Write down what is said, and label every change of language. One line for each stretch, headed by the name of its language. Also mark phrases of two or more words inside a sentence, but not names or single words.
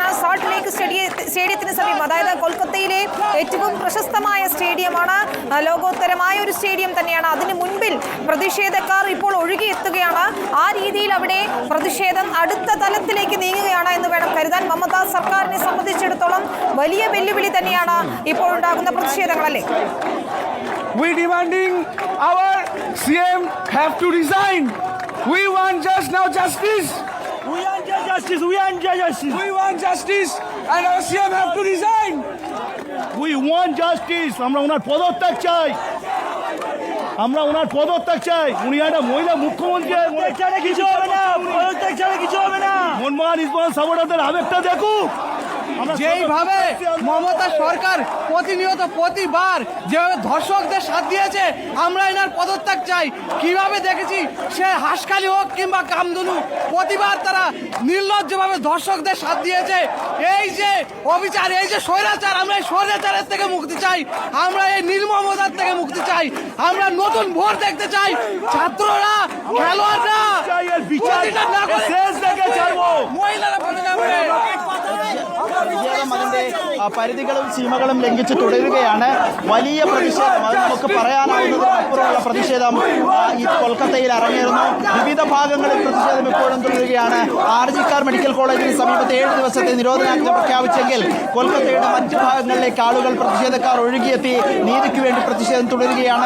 Malayalam: സാൾട്ട് ലേക്ക് സ്റ്റേഡിയത്തിന് സമീപം, അതായത് കൊൽക്കത്തയിലെ ഏറ്റവും പ്രശസ്തമായ സ്റ്റേഡിയമാണ്, ലോകോത്തരമായ ഒരു സ്റ്റേഡിയം തന്നെയാണ്. അതിന് മുൻപിൽ പ്രതിഷേധക്കാർ ഇപ്പോൾ ഒഴുകിയെത്തുകയാണ്. ആ രീതിയിൽ അവിടെ പ്രതിഷേധം അടുത്ത തലത്തിലേക്ക് നീങ്ങുകയാണ് എന്ന് വേണം കരുതാൻ. മമതാ സർക്കാരിനെ സംബന്ധിച്ചിടത്തോളം വലിയ വെല്ലുവിളി തന്നെയാണ് ഇപ്പോൾ ഉണ്ടാകുന്ന പ്രതിഷേധങ്ങളല്ലേ?
English: We demanding our CM have to resign. We want just now justice. We want justice. We want justice. We want justice and our CM have to resign. We want justice.
Bangla: আমরা ওনার পদত্যাগ চাই। আমরা ওনার পদত্যাগ চাই। উনি একটা মহিলা মুখ্যমন্ত্রী, পদত্যাগে কিছু হবে না। পদত্যাগ ছাড়া কিছু হবে না। মনমোহন ইসমান সাবড়াদের আবেগটা দেখুক। যেইভাবে মমতা সরকার প্রতিনিয়ত প্রতিবার যেভাবে ধর্ষকদের সাথ দিয়েছে, আমরা এনার পদত্যাগ চাই। কিভাবে দেখেছি সে হাসখালি হোক কিংবা কামধুনু, প্রতিবার তারা নির্লজ্জভাবে ধর্ষকদের সাথ দিয়েছে। এই যে অবিচার, এই যে স্বৈরাচার, আমরা এই স্বৈরাচারের থেকে মুক্তি চাই, আমরা এই নির্মমতার থেকে মুক্তি চাই, আমরা নতুন ভোট দেখতে চাই। ছাত্ররা, খেলোয়াড়রা, প্রতিটা নাগরিক, মহিলারা
Malayalam: പ്രതിഷേധം അതിന്റെ പരിധികളും സീമകളും ലംഘിച്ച് തുടരുകയാണ്. വലിയ പ്രതിഷേധം, അത് നമുക്ക് പറയാനാവുന്നതിനപ്പുറമുള്ള പ്രതിഷേധം ഈ കൊൽക്കത്തയിൽ അരങ്ങേറുന്നു. വിവിധ ഭാഗങ്ങളിൽ പ്രതിഷേധം ഇപ്പോഴും തുടരുകയാണ്. ആർജിക്കാർ മെഡിക്കൽ കോളേജിന് സമീപത്ത് 7 ദിവസത്തെ നിരോധനാജ്ഞ പ്രഖ്യാപിച്ചെങ്കിൽ കൊൽക്കത്തയുടെ മറ്റ് ഭാഗങ്ങളിലേക്ക് ആളുകൾ, പ്രതിഷേധക്കാർ ഒഴുകിയെത്തി നീതിക്ക് വേണ്ടി പ്രതിഷേധം തുടരുകയാണ്.